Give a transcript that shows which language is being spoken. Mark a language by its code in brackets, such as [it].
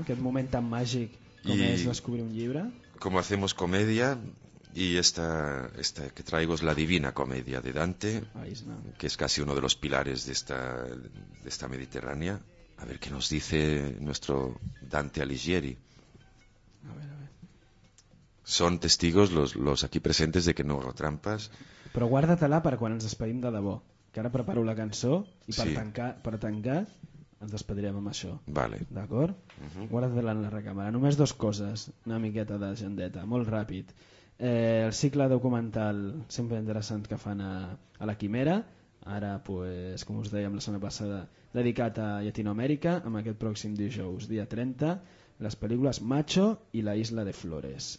[ca] Aquest moment tan màgic com y és descobrir un llibre. [es] Como hacemos comedia, y esta que traigo es la Divina Comedia de Dante, que es casi uno de los pilares de esta Mediterránea. A ver qué nos dice nuestro Dante Alighieri. A ver. Son testigos los aquí presentes de que no hago trampas. [ca] Però guarda-te-la per quan ens despedim de debò, que ara preparo la cançó i per tancar ens despedirem amb això. Vale. D'acord? Uh-huh. Guarda-te-la en la recàmera. Només 2 coses, una miqueta d'agendeta, molt ràpid. El cicle documental sempre interessant que fan a la Quimera, ara, pues, com us dèiem la setmana passada, dedicat a Llatinoamèrica, amb aquest pròxim dijous, dia 30, les pel·lícules Macho i La Isla de Flores.